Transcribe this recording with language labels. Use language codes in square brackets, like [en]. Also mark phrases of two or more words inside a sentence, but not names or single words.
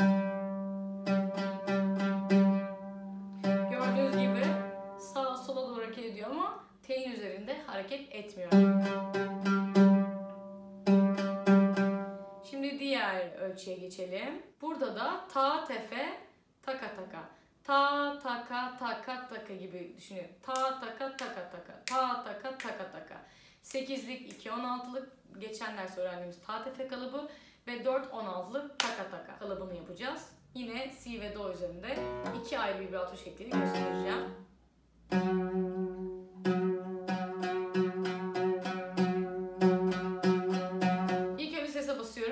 [tr] Gördüğünüz gibi sağa sola doğru hareket ediyor ama telin üzerinde hareket etmiyor. Şimdi diğer ölçüye geçelim. Burada da ta, tefe, taka taka. Ta, taka, taka, taka gibi düşünün. Ta, taka, taka, taka. Ta, taka, taka, taka. 8'lik, 2, 16'lık geçen ders öğrendiğimiz ta, tefe kalıbı ve 4, 16'lık taka taka kalıbını yapacağız. Yine C ve Do üzerinde 2 ayrı vibrato şeklini göstereceğim. İlk önce sese basıyorum.